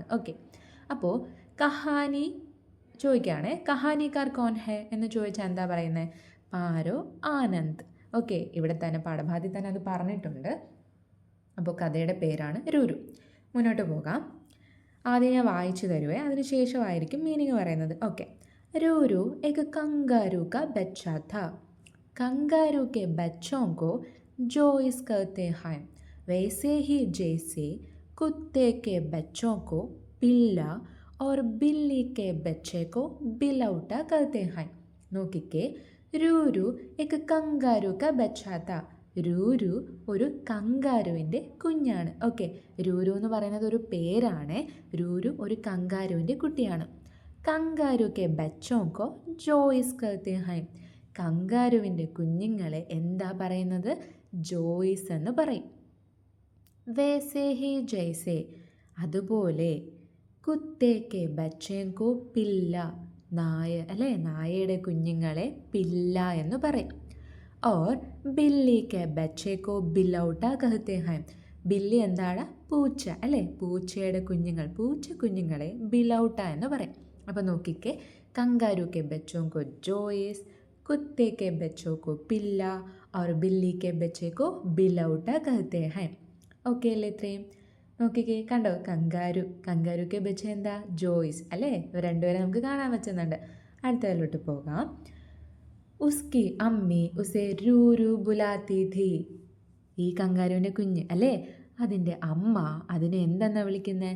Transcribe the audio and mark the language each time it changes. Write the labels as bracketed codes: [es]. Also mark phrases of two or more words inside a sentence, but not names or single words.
[ml] ഓക്കെ, അപ്പോൾ കഹാനി ചോദിക്കുകയാണേ, [hi] कहानीकार कौन है [ml] എന്ന് ചോദിച്ചാൽ എന്താ പറയുന്നത്? പാരോ ആനന്ദ്. ഓക്കെ, ഇവിടെ തന്നെ പാഠഭാഗത്തിൽ തന്നെ അത് പറഞ്ഞിട്ടുണ്ട്. അപ്പോൾ കഥയുടെ പേരാണ് രൂരു. മുന്നോട്ട് പോകാം. ആദ്യം ഞാൻ വായിച്ചു തരുവേ, അതിനുശേഷമായിരിക്കും മീനിങ് പറയുന്നത്. [hi] ഓക്കെ, രൂരു एक कंगारू का बच्चा था. कंगारू के बच्चों को जोइस कहते हैं, वैसे ही जैसे कुत्ते के बच्चों को पिल्ला और बिल्ली के बच्चे को बिलौटा कहते हैं. നോക്കിക്കേ, രൂരു एक कंगारू का बच्चा था. [ml] രൂരു ഒരു കങ്കാരുവിൻ്റെ കുഞ്ഞാണ്. ഓക്കെ, രൂരു എന്ന് പറയുന്നത് ഒരു പേരാണ്. രൂരു ഒരു കങ്കാരുവിൻ്റെ കുട്ടിയാണ്. [hi] कंगारू के बच्चों को जोइस कहते हैं. [ml] കങ്കാരുവിൻ്റെ കുഞ്ഞുങ്ങളെ എന്താ പറയുന്നത്? ജോയിസ് എന്ന് പറയും. [hi] वैसे ही जैसे, [ml] അതുപോലെ. [hi] कुत्ते के बच्चों को पिल्ला, [ml] നായ അല്ലേ, നായയുടെ കുഞ്ഞുങ്ങളെ പില്ല എന്ന് പറയും. [hi] और बिल्ली के बच्चे को बिलौटा कहते हैं. [ml] ബില്ലി എന്താണ്? പൂച്ച അല്ലേ, പൂച്ചയുടെ കുഞ്ഞുങ്ങൾ, പൂച്ച കുഞ്ഞുങ്ങളെ ബിലൗട്ട എന്ന് പറയും. അപ്പോൾ നോക്കിക്കേ, [hi] कंगारू के बच्चों को जोइस, कुत्ते के बच्चों को पिल्ला और बिल्ली के बच्चे को बिलौटा कहते हैं. [ml] ഓക്കെ അല്ലേ ഇത്രയും? നോക്കിക്കേ, കണ്ടോ, [hi] कंगारूके बच्चा [ml] എന്താ? ജോയിസ് അല്ലേ. രണ്ടുപേരെ നമുക്ക് കാണാൻ പറ്റുന്നുണ്ട്. അടുത്തതിലോട്ട് പോകാം. [hi] उसकी अम्मी उसे रूरू बुलाती थी. [ml] ഈ കങ്കാരുവിൻ്റെ കുഞ്ഞ് അല്ലേ, അതിൻ്റെ അമ്മ അതിനെ എന്തെന്നാ വിളിക്കുന്നത്?